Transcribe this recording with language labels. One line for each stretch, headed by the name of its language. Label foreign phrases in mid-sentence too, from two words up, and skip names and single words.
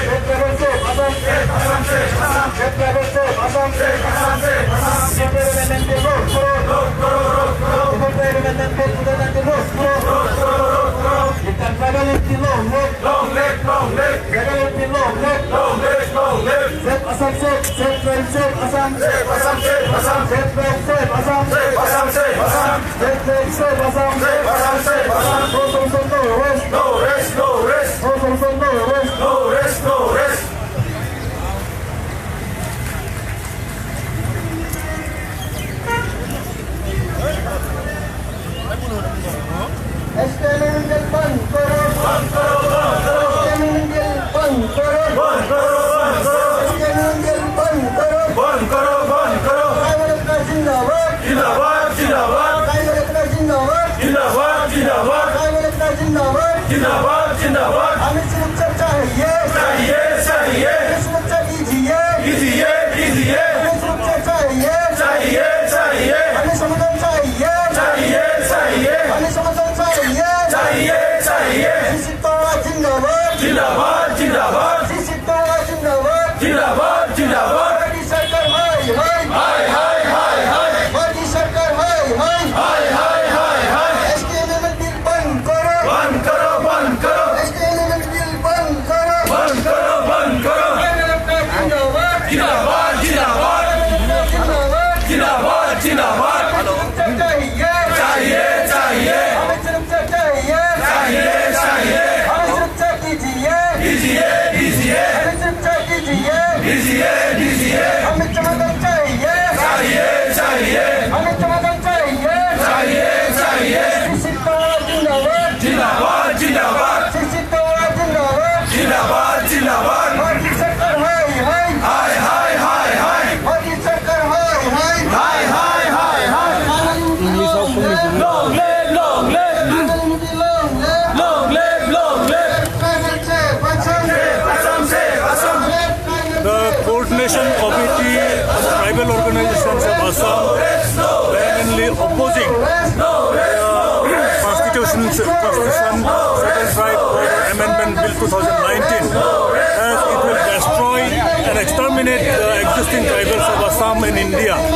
English: Save Assam, save Assam. Save Assam, save Assam. Long live, long live. Long live, long live. Save Assam, save Assam. Save Assam, save Assam. Save Assam. Save Assam, save Assam. Save Assam. Save Assam, save Assam. No solution, no rest. No rest, no rest. No solution, no rest. No rest, no rest.
Hindi: STMNL बंद करो। बंद करो, बंद करो। STMNL बंद करो। बंद करो, बंद करो। STMNL बंद करो। बंद करो, बंद करो। ड्राइवर अपना जिंदाबाद। जिंदाबाद, जिंदाबाद। ड्राइवर अपना जिंदाबाद। जिंदाबाद, जिंदाबाद। ड्राइवर अपना जिंदाबाद। जिंदाबाद, जिंदाबाद। हमें सुरक्षा चाहिए। चाहिए, चाहिए। हमें सुरक्षा कीजिए। कीजिए, कीजिए। हमें सुरक्षा चाहिए। चाहिए, चाहिए। हमें समाधान चाहिए। चाहिए, चाहिए। हमें समाधान चाहिए। चाहिए, चाहिए। सिसिटोआ जिंदाबाद। जिंदाबाद, जिंदाबाद। सिसिटोआ जिंदाबाद। जिंदाबाद, जिंदाबाद। मोदी सरकार हाय हाय। हाय, हाय, हाय, हाय। मोदी सरकार हाय हाय। हाय, हाय, हाय, हाय। STMNL बिल बंद करो। बंद करो, बंद करो। STMNL बिल बंद करो। बंद करो, बंद करो। ड्राइवर अपना जिंदाबाद। जिंदाबाद, जिंदाबाद। जिंदाबाद। जिंदाबाद, जिंदाबाद। सुरक्षा चाहिए। चाहिए, चाहिए। हमें सुरक्षा चाहिए। चाहिए, चाहिए। हमें सुरक्षा कीजिए। कीजिए, कीजिए। हमें सुरक्षा कीजिए। कीजिए, कीजिए। हमें समाधान चाहिए। चाहिए, चाहिए। हमें समाधान चाहिए। चाहिए, चाहिए। सिसिटोआ जिंदाबाद। जिंदाबाद, जिंदाबाद। सिसिटोआ जिंदाबाद। जिंदाबाद, जिंदाबाद। मोदी सरकार हाय हाय। हाय, हाय, हाय, हाय। मोदी सरकार हाय हाय। हाय, हाय, हाय, हाय।
English: Long live, long live. Long live, long live. Save Assam, save Assam. The Coordination Committee of Tribal Organizations of Assam vehemently opposing Constitution Certain Tribe Amendment Bill 2019 as it will destroy and exterminate the existing tribals of Assam in India.